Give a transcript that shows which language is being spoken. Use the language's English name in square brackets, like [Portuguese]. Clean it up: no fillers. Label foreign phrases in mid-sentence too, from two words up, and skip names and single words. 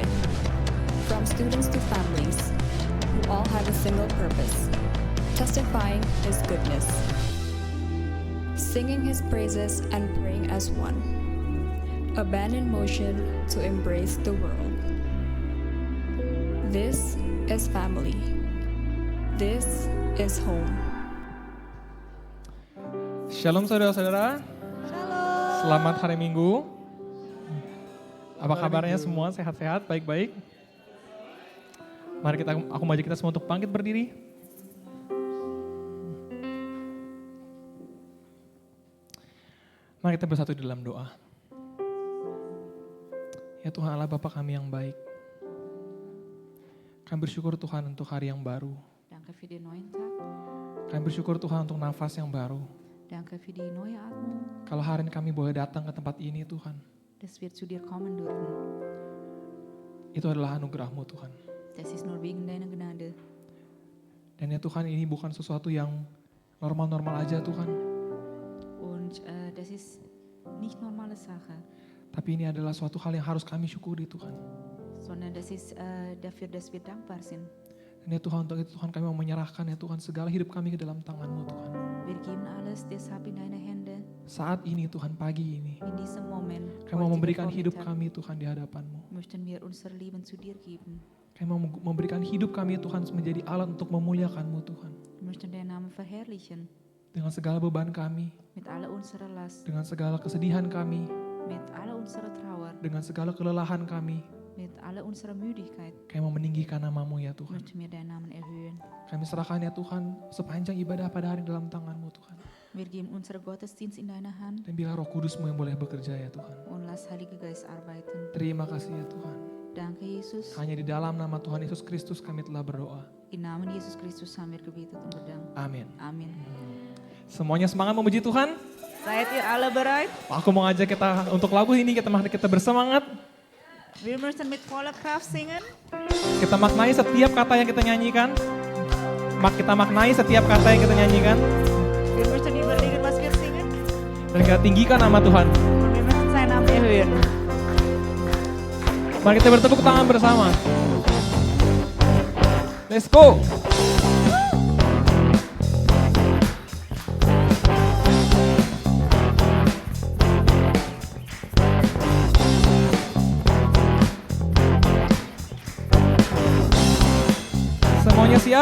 [English] From students to families, who all have a single purpose, testifying His goodness, singing His praises and praying as one, a band in motion to embrace the world. This is family. This is home. [Indonesian] Shalom saudara-saudara. Selamat hari Minggu. Apa kabarnya semua? Sehat-sehat, baik-baik? Mari aku mengajak kita semua untuk bangkit berdiri. Mari kita bersatu di dalam doa. Ya Tuhan Allah Bapa kami yang baik. Kami bersyukur Tuhan untuk hari yang baru. [Dutch] Dank u voor de nieuwe dag. [Indonesian] Kami bersyukur Tuhan untuk nafas yang baru. [Dutch] Dank u voor die nieuwe adem. [Indonesian] Kalau hari ini kami boleh datang ke tempat ini Tuhan. [Dutch] Dat we [German] zu dir kommen dürfen. [Indonesian] Itu adalah anugerah-Mu Tuhan. [German] Das ist nur wegen deiner Gnade. [Indonesian] Dan ya Tuhan ini bukan sesuatu yang normal-normal aja Tuhan. [German] Und das ist nicht normale Sache. [Indonesian] Tapi ini adalah suatu hal yang harus kami syukuri Tuhan. [German] Sondern das ist dafür, dass wir dankbar sind. [Indonesian] Dan ya Tuhan, untuk itu Tuhan kami mau menyerahkan ya Tuhan segala hidup kami ke dalam tangan-Mu Tuhan. [German] Wir geben alles deshalb in deine Hände. [Indonesian] Saat ini Tuhan, pagi ini, [German] In diesem Moment. [Indonesian] kami mau memberikan [German] heutigen [Indonesian] hidup [German] Vormittag, [Indonesian] kami Tuhan di hadapan-Mu. [German] möchten wir unser Leben zu dir geben. [Indonesian] Kami mau memberikan hidup kami Tuhan menjadi alat untuk memuliakan-Mu Tuhan. [German] Wir möchten deinen Namen verherrlichen. [Indonesian] Dengan segala beban kami, [German] Mit aller unserer Last. [Indonesian] dengan segala kesedihan kami, [German] Mit aller unserer Trauer. [Indonesian] dengan segala kelelahan kami, [German] Mit aller unserer Müdigkeit. [Indonesian] kami mau meninggikan nama-Mu ya Tuhan. [German] Möchten wir deinen Namen erhöhen. [Indonesian] Kami serahkan ya Tuhan sepanjang ibadah pada hari dalam tangan-Mu Tuhan. [German] Wir geben unseren Gottesdienst in deine Hand. [Indonesian] Dan biar Roh Kudus-Mu yang boleh bekerja ya Tuhan. [German] Und lass Heilige Geist arbeiten. [Indonesian] Terima kasih ya Tuhan. [German] Danke, Jesus. [Indonesian] Hanya di dalam nama Tuhan Yesus Kristus kami telah berdoa. [German] Im Namen Jesus Christus haben wir gebetet und bedankt. [Indonesian] Amin. Amin. Semuanya semangat memuji Tuhan. [German] Seid ihr alle bereit? [Indonesian] Aku mau ngajak kita untuk lagu ini mari kita bersemangat. [German] Wir müssen mit voller Kraft singen. [Indonesian] Kita maknai setiap kata yang kita nyanyikan. Kita maknai setiap kata yang kita nyanyikan. [German] Wir müssen überlegen, was wir singen. [Indonesian] Dan kita tinggikan nama Tuhan. [German] Und wir müssen seinen Namen erhöhen. [Indonesian] Mari kita bertepuk tangan bersama. [English] Let's go. [Indonesian] Semuanya siap?